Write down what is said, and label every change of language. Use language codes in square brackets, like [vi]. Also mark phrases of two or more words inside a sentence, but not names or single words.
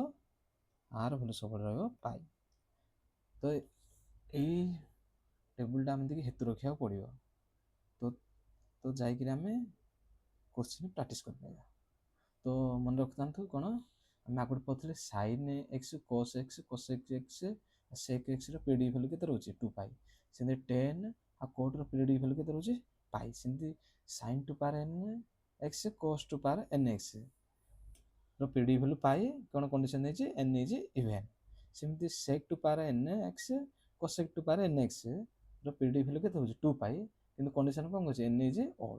[or] ଆର ଭ୍ୟାଲୁ ସବୁବେଳେ ରହିବ ପାଇ। ତ ଏଇ ଟେବୁଲଟା ଆମେ ଟିକେ ହେତୁ ରଖିବାକୁ ପଡ଼ିବ। ତ ଯାଇକିରି ଆମେ [en] question practice [or] କରିପାରିବା। ତ ମନେ ରଖିଥାନ୍ତୁ କ'ଣ ଆମେ ଆଗରୁ ପଢ଼ିଥିଲେ [en] sine x cos x cosec x sec x [or] ର [en] periodic value [or] କେତେ ରହୁଛି? 2π। ସେମିତି 10 ଆଉ କୋଟ୍ର [en] periodic value [or] କେତେ ରହୁଛି ପାଇ। ସେମିତି [en] sine to power n x cos to power n x [or] ର [en] periodic value [or] ପାଇ, କ'ଣ କଣ୍ଡିସନ୍ ଦେଇଛି [en] n is even. [or] ସେମିତି [en] sec to power n x cosec to power n x [or] ର [en] periodic value [or] କେତେ ହେଉଛି 2 ପାଇ, କିନ୍ତୁ କଣ୍ଡିସନ୍ କ'ଣ କହିଛି [en] n is odd.